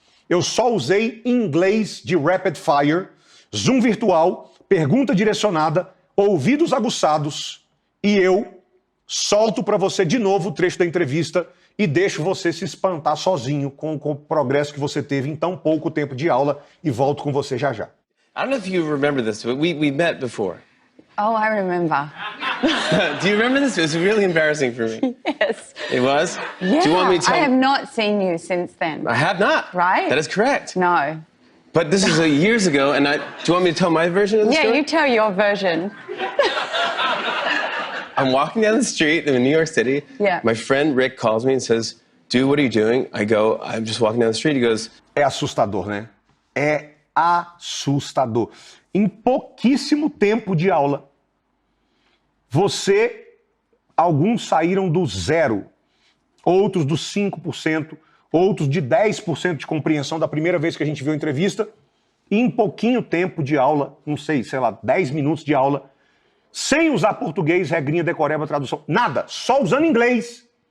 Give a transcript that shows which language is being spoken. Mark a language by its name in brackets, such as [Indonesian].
[Portuguese] Eu só usei inglês de rapid fire, Zoom virtual, pergunta direcionada, ouvidos aguçados, e eu solto para você de novo o trecho da entrevista e deixo você se espantar sozinho com o progresso que você teve em tão pouco tempo de aula e volto com você já já. [English] I don't know if you remember this, but we met before. Oh, I remember. Do you remember this? It was really embarrassing for me. Yes. It was? Yeah. Do you want me to tell I have not seen you since then. I have not. Right? That is correct. No. But this is years ago, and do you want me to tell my version of the story? Yeah, you tell your version. I'm walking down the street in New York City. Yeah. My friend Rick calls me and says, "Dude, what are you doing?" I go, "I'm just walking down the street." He goes, [Portuguese] É assustador, né? É assustador. Em pouquíssimo tempo de aula, alguns saíram do 0, outros dos 5%, outros de 10% de compreensão da primeira vez que a gente viu a entrevista, e em pouquinho tempo de aula, não sei, 10 minutos de aula, sem usar português, regrinha, decoreba, tradução, nada, só usando inglês.